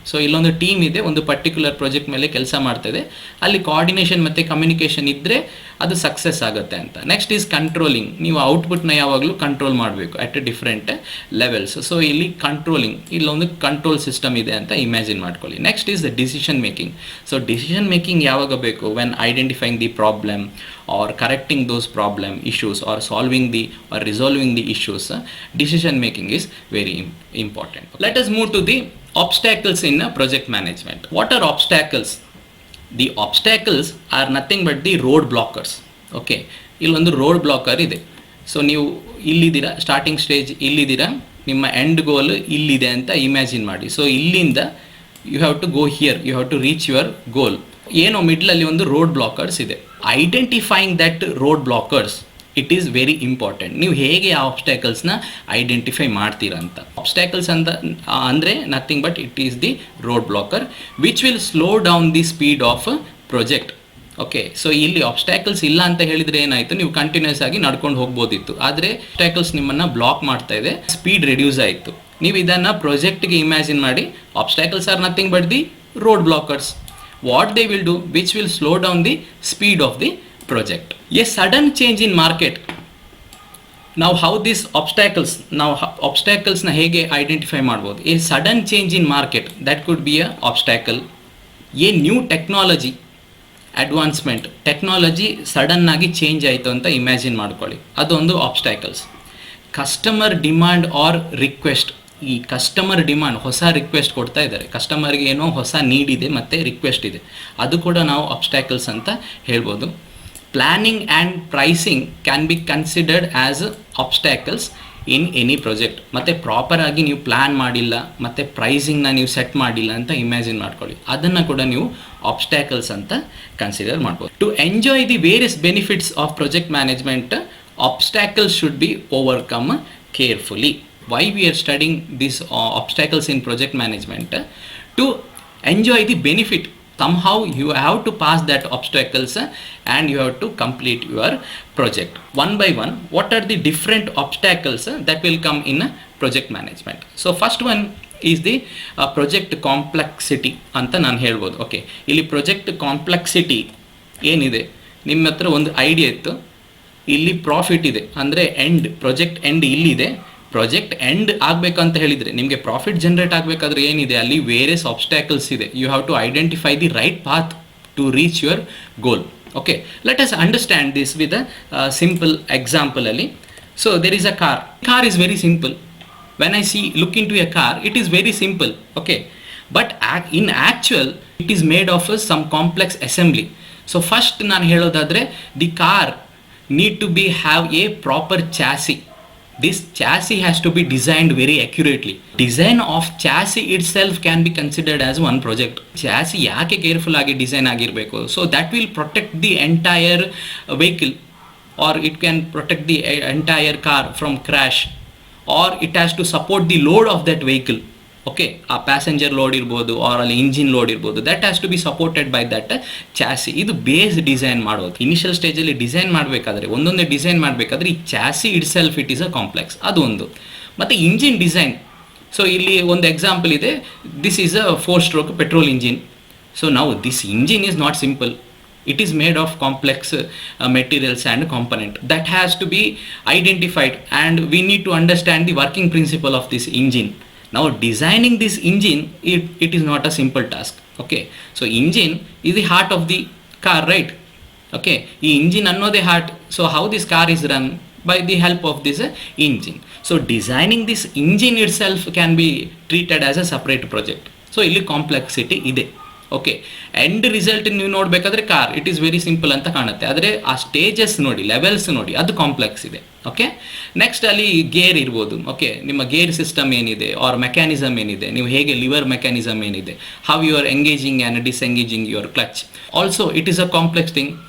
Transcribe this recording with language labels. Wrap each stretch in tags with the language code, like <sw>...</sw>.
<kn>So ಇಲ್ಲೊಂದು team ಇದೆ, ಒಂದು ಪರ್ಟಿಕ್ಯುಲರ್ ಪ್ರಾಜೆಕ್ಟ್ ಮೇಲೆ ಕೆಲಸ ಮಾಡ್ತಾಯಿದೆ, ಅಲ್ಲಿ ಕೋಆರ್ಡಿನೇಷನ್ ಮತ್ತು ಕಮ್ಯುನಿಕೇಷನ್ ಇದ್ದರೆ ಅದು ಸಕ್ಸಸ್ ಆಗುತ್ತೆ ಅಂತ.</kn> <en>next is controlling,</en> <kn>ನೀವು ಔಟ್ಪುಟ್ನ ಯಾವಾಗಲೂ ಕಂಟ್ರೋಲ್ ಮಾಡಬೇಕು</kn> <en>At different levels.</en> <kn>ಸೊ ಇಲ್ಲಿ ಕಂಟ್ರೋಲಿಂಗ್, ಇಲ್ಲೊಂದು ಕಂಟ್ರೋಲ್ ಸಿಸ್ಟಮ್ ಇದೆ ಅಂತ ಇಮ್ಯಾಜಿನ್ ಮಾಡ್ಕೊಳ್ಳಿ.</kn> <en>Next is the decision making. So decision making</en> <kn>ಯಾವಾಗ ಬೇಕು,</kn> <en>When identifying the problem or correcting those problem issues or solving the or resolving the issues, decision making is very important. Let us move to the obstacles in project management. What are obstacles? The obstacles are nothing but the road blockers.</en> <kn>Okay, illondu road blocker ide. So ನೀವು ಇಲ್ಲಿದ್ದೀರಾ, starting stage ಇಲ್ಲಿದ್ದೀರಾ, ನಿಮ್ಮ end ಗೋಲ್ ಇಲ್ಲಿದೆ ಅಂತ imagine ಮಾಡಿ.</kn> <en>So ಇಲ್ಲಿಂದ you have to go here, you have to reach your goal.</en> <kn>ಏನೋ ಮಿಡ್ಲಲ್ಲಿ ಒಂದು road blockers ಇದೆ.</kn> <en>Identifying that road blockers, it is very important.</en> <kn>ನೀವು ಹೇಗೆ ಆ ಆಬ್ಸ್ಟ್ಯಾಕಲ್ಸ್ನ ಐಡೆಂಟಿಫೈ ಮಾಡ್ತೀರಾ ಅಂತ. ಆಬ್ಸ್ಟ್ಯಾಕಲ್ಸ್ ಅಂತ ಅಂದರೆ</kn> <en>Nothing but it is the road blocker which will slow down the speed of project.</en> <kn>Okay, so ಇಲ್ಲಿ ಆಬ್ಸ್ಟ್ಯಾಕಲ್ಸ್ ಇಲ್ಲ ಅಂತ ಹೇಳಿದರೆ ಏನಾಯಿತು, ನೀವು ಕಂಟಿನ್ಯೂಸ್ ಆಗಿ ನಡ್ಕೊಂಡು ಹೋಗ್ಬೋದಿತ್ತು. ಆದರೆ ಆಬ್ಸ್ಟ್ಯಾಕಲ್ಸ್ ನಿಮ್ಮನ್ನು ಬ್ಲಾಕ್ ಮಾಡ್ತಾ ಇದೆ, ಸ್ಪೀಡ್ ರೆಡ್ಯೂಸ್ ಆಯಿತು. ನೀವು ಇದನ್ನು ಪ್ರೊಜೆಕ್ಟ್ಗೆ ಇಮ್ಯಾಜಿನ್ ಮಾಡಿ,</kn> <en>Obstacles are nothing but the road blockers. What they will do, which will slow down the speed of the project. A sudden change in market. Now how these obstacles</en> <kn>na hege identify ಮಾಡಬಹುದು.</kn> <en>A sudden change in market, that could be a obstacle. A new technology advancement,</en> <kn>technology sudden ಆಗಿ change ಆಯಿತು ಅಂತ imagine ಮಾಡ್ಕೊಳ್ಳಿ, ಅದೊಂದು ಆಬ್ಸ್ಟ್ಯಾಕಲ್ಸ್. Customer demand R request, ಈ customer demand, ಹೊಸ request ಕೊಡ್ತಾ ಇದ್ದಾರೆ, ಕಸ್ಟಮರ್ಗೆ ಏನೋ ಹೊಸ ನೀಡ್ ಇದೆ ಮತ್ತು ರಿಕ್ವೆಸ್ಟ್ ಇದೆ, ಅದು ಕೂಡ ನಾವು ಆಬ್ಸ್ಟ್ಯಾಕಲ್ಸ್ ಅಂತ ಹೇಳ್ಬೋದು.</kn> <en>Planning and pricing can be considered as obstacles in any project.</en> <kn>ಮತ್ತು ಪ್ರಾಪರಾಗಿ ನೀವು ಪ್ಲ್ಯಾನ್ ಮಾಡಿಲ್ಲ ಮತ್ತು ಪ್ರೈಸಿಂಗ್ನ ನೀವು ಸೆಟ್ ಮಾಡಿಲ್ಲ ಅಂತ ಇಮ್ಯಾಜಿನ್ ಮಾಡ್ಕೊಳ್ಳಿ, ಅದನ್ನು ಕೂಡ ನೀವು ಆಬ್ಸ್ಟ್ಯಾಕಲ್ಸ್ ಅಂತ ಕನ್ಸಿಡರ್ ಮಾಡ್ಬೋದು.</kn> <en>To enjoy the various benefits of project management, obstacles should be overcome carefully. Why we are studying these obstacles in project management? To enjoy the benefit, somehow you have to pass that obstacles and you have to complete your project. One by one, what are the different obstacles that will come in project management? So first one is the project complexity</en> <kn>ಅಂತ ನಾನು ಹೇಳ್ಬೋದು. Okay, ಇಲ್ಲಿ project complexity ಏನಿದೆ, ನಿಮ್ಮ ಹತ್ರ ಒಂದು idea ಇತ್ತು, ಇಲ್ಲಿ ಪ್ರಾಫಿಟ್ ಇದೆ, ಅಂದರೆ ಪ್ರಾಜೆಕ್ಟ್ ಎಂಡ್ ಇಲ್ಲಿದೆ. ಪ್ರಾಜೆಕ್ಟ್ ಎಂಡ್ ಆಗಬೇಕಂತ ಹೇಳಿದರೆ ನಿಮಗೆ ಪ್ರಾಫಿಟ್ ಜನರೇಟ್ ಆಗಬೇಕಾದ್ರೆ ಏನಿದೆ, ಅಲ್ಲಿ ವೇರಿಯಸ್ ಆಬ್ಸ್ಟ್ಯಾಕಲ್ಸ್ ಇದೆ.</kn> <en>You have to identify the right path to reach your goal. Okay, let us understand this with a simple ಎಕ್ಸಾಂಪಲಲ್ಲಿ. So there is a car is very simple. When I look into a car, it is very simple. Okay, but in actual it is made of some complex assembly. So first</en> <kn>ನಾನು ಹೇಳೋದಾದರೆ,</kn> <en>The car need to have a proper chassis. This chassis has to be designed very accurately. Design of chassis itself can be considered as one project. Chassis</en> <kn>ಯಾಕೆ careful ಆಗಿ design ಆಗಿರಬೇಕು,</kn> <en>So that will protect the entire vehicle, or it can protect the entire car from crash, or it has to support the load of that vehicle.</en> <kn>Okay, ಆ passenger load ಇರ್ಬೋದು, R ಅಲ್ಲಿ engine load ಇರ್ಬೋದು,</kn> <en>That has to be supported by that chassis.</en> <kn>ಇದು base design ಮಾಡೋದು. Initial ಸ್ಟೇಜಲ್ಲಿ design ಮಾಡಬೇಕಾದ್ರೆ, ಒಂದೊಂದೇ design ಮಾಡಬೇಕಾದ್ರೆ ಈ chassis</kn> <en>itself it is a complex,</en> <kn>ಅದು ಒಂದು. ಮತ್ತು ಇಂಜಿನ್ ಡಿಸೈನ್, ಸೊ ಇಲ್ಲಿ ಒಂದು ಎಕ್ಸಾಂಪಲ್ ಇದೆ,</kn> <en>This is a 4-stroke petrol engine.</en> <kn>So ನಾವು</kn> <en>This engine is not simple, it is made of complex materials and component that has to be identified, and we need to understand the working principle of this engine. Now designing this engine, it is not a simple task. Okay, so engine is the heart of the car, right? Okay, the engine annode heart. So how this car is run? By the help of this engine. So designing this engine itself can be treated as a separate project.</en> <kn>So ಇಲ್ಲಿ complexity ಇದೆ. Okay, end result ನೀವು ನೋಡಬೇಕಾದ್ರೆ</kn> <en>car it is very simple</en> <kn>ಅಂತ ಕಾಣುತ್ತೆ, ಆದರೆ ಆ stages ನೋಡಿ, levels ನೋಡಿ, ಅದು ಕಾಂಪ್ಲೆಕ್ಸ್ ಇದೆ. ಓಕೆ, ನೆಕ್ಸ್ಟ್ ಅಲ್ಲಿ ಗೇರ್ ಇರ್ಬೋದು. ಓಕೆ, ನಿಮ್ಮ ಗೇರ್ ಸಿಸ್ಟಮ್ ಏನಿದೆ, ಆರ್ ಮೆಕ್ಯಾನಿಸಮ್ ಏನಿದೆ, ನೀವು ಹೇಗೆ ಲಿವರ್ ಮೆಕ್ಯಾನಿಸಮ್ ಏನಿದೆ,</kn> <en>How you are engaging and disengaging your clutch, also it is a complex thing.</en>